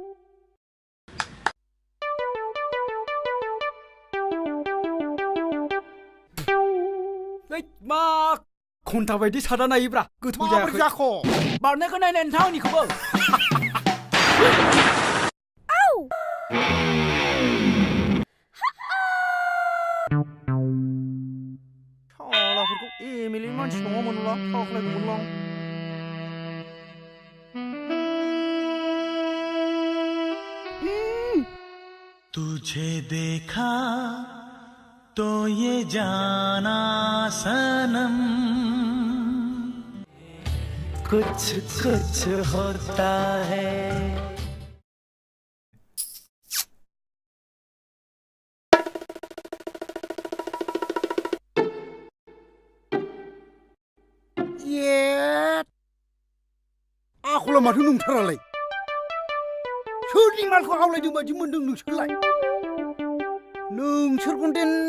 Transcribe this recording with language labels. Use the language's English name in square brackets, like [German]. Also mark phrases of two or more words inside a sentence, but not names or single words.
[Bodo] मा घन्टा बायदि सादा नायोब्रा गोथौ माबोरै जाखो बारनायखौ नायनाय नोंथां आंनिखौबो शालाफोरखौ एमएलए मानसि नङामोनला फाग्लायगौमोनलां [Hindi] तुझे देखा तो ये जाना सनम कुछ कुछ होता है [Bodo] ये आखला माथो नंथारालाय सोरनि मालखौ आवलायदों बायदि मोनदों नोंसोरलाय नोंसोरखौदेन